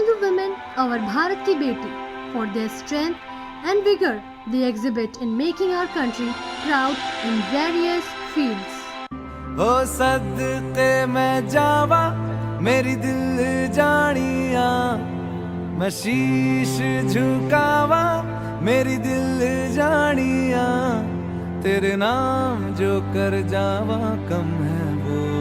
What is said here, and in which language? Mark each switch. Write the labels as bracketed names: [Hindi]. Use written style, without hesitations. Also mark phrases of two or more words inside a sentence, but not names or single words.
[English] the women, our [Hindi] भारत की बेटी, [English] for their strength and vigor they exhibit in making our country proud in various fields. [Punjabi] ਓ ਸਦਕੇ ਮੈਂ ਜਾਵਾ ਮੇਰੀ ਦਿਲ ਜਾਨੀਆ ਮੈਂ ਸੀਸ ਝੁਕਾਵਾ ਮੇਰੀ ਦਿਲ ਜਾਨੀਆ ਤੇਰੇ ਨਾਮ ਜੋ ਕਰ ਜਾਵਾ ਕਮ ਹੈ ਵੋ